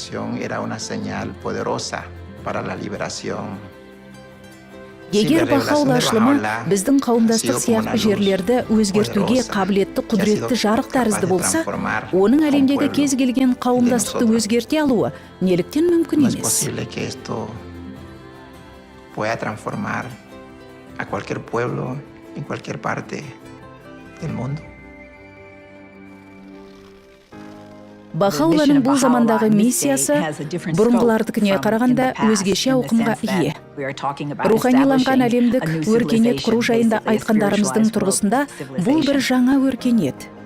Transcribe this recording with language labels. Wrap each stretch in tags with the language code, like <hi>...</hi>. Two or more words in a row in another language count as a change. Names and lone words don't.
<kk>Егер Бахаула ашылымы біздің қауымдастық сияқты жерлерді өзгертуге қабілетті құдіретті жарық тәрізді болса, оның әлемдегі кез келген қауымдастықты өзгерте алуы неліктен мүмкін емес?</kk> <es>Pueda transformar a cualquier pueblo en cualquier parte del mundo.</es> <kk>Бахауланың бұл замандағы миссиясы бұрынғылардікіне қарағанда өзгеше ауқымға ие. Руханиланған әлемдік өркениет құру жайында айтқандарымыздың тұрғысында бұл бір жаңа өркениет.</kk>